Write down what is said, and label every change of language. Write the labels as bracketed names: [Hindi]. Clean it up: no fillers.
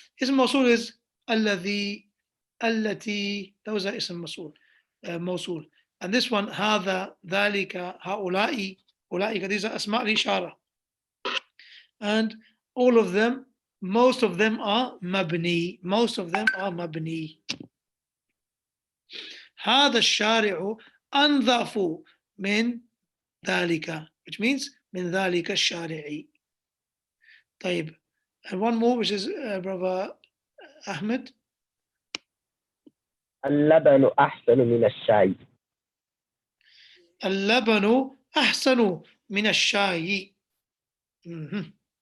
[English] Ism mawsul is alladhi, allati, those are ism mawsul. Mawsul. And this one, hadha, dhalika, haula'i, ulaika, these are asma' al-ishara. and all of them, most of them are mabni. Most of them are mabni. [Arabic] هذا الشارع أنظف من ذلك, [English] which means [Arabic] من ذلك الشارع. [English] طيب, and one more, which is brother Ahmed. [Arabic] اللبن أحسن من الشاي. اللبن أحسن من الشاي. Mhm.